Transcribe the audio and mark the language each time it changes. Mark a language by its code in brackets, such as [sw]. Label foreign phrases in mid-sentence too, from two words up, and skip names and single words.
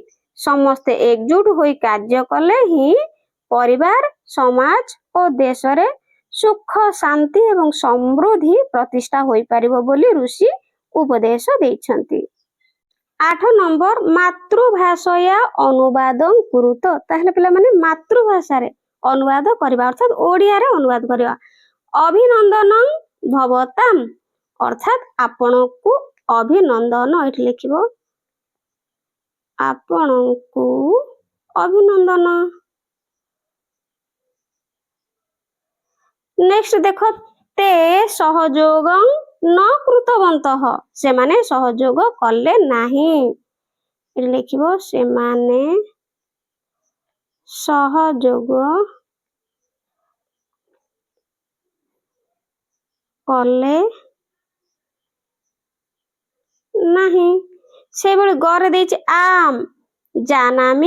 [or] ସମସ୍ତେ ଏକଜୁଟ ହୋଇ କାର୍ଯ୍ୟ କଲେ ହିଁ ପରିବାର ସମାଜ ଓ ଦେଶ ରେ ସୁଖ ଶାନ୍ତି ଏବଂ ସମୃଦ୍ଧି ପ୍ରତିଷ୍ଠା ହୋଇ ପାରିବ ବୋଲି ଋଷି ଉପଦେଶ ଦେଉଛନ୍ତି। 8 नंबर [sa] मातृभाषया अनुवादं कुरुत [or] ତାହେଲେ ପିଲା ମାନେ ମାତୃଭାଷା ରେ ଅନୁବାଦ କରିବା ଅର୍ଥାତ ଓଡ଼ିଆ ରେ ଅନୁବାଦ କରିବା। [sa] अभिनंदनं भवताम [or] ଅର୍ଥାତ ଆପଣଙ୍କୁ ଅଭିନନ୍ଦନ ଏଠି ଲେଖିବ ଆପଣଙ୍କୁ ଅଭିନନ୍ଦନ। ନେକ୍ସଟ ଦେଖ [sa] ते सहयोगं न कृतवन्तः [or] ସେ ମାନେ ସହଯୋଗ କଲେ ନାହିଁ ଏଠି ଲେଖିବ ସେ ମାନେ ସହଯୋଗ କଲେ ନାହିଁ ସେ ବଳେ ଗରେ ଦେଇଛି ଆମ ଜାନାମି